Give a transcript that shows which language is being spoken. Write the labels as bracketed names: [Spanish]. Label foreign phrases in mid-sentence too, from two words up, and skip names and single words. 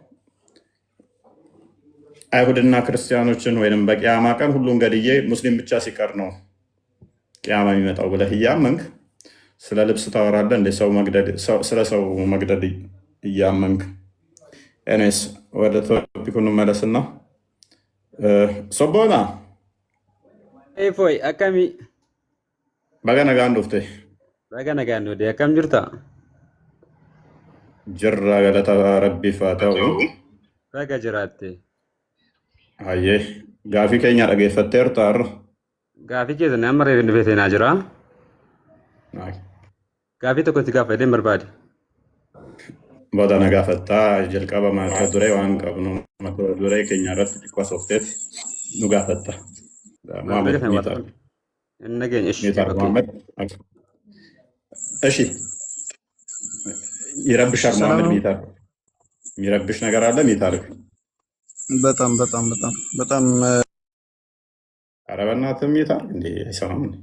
[Amharic] አይሁድና ክርስቲያኖችን ወይም በቂያማ ቀን ሁሉን ገድዬ ሙስሊም ብቻ ሲቀር ነው ቂያማ የሚመጣው ብለህ እያመንክ ስለ ልብስ ታወራለህ እንደ ስለ ሰው መግደል እያመንክ። ኤኔስ ወደ ቶፒኩ እንመለስና ሶቦና ፎይ አካሚ [Oromo] baga nagaan dhufte akkam jirta? Jirra galata rabbiif haa ta'u. Baga jiraatte. Hayyee gaafii keenya dhageeffatteerta har'a. Gaafii keessan amma reeffi feetenaa jira. Gaafii tokko itti gaafadheen barbaade. Booda na gaafattaa jalqaba mata duree waan qabnu mata duree keenya irratti xiqqoo soofteef nu gaafatta. [Amharic] ሙሐመድ ሚዩት አድርግ። ሚዩት አድርግ ሙሐመድ። እሺ ይረብሻል ሙሐመድ። ሚዩት አድርግ። የሚረብሽ ነገር አለ። ሚዩት አድርግ። በጣም በጣም በጣም በጣም ኧረ በእናትህ ሚዩት አድርግ እንዴ! አይሰማም እንዴ?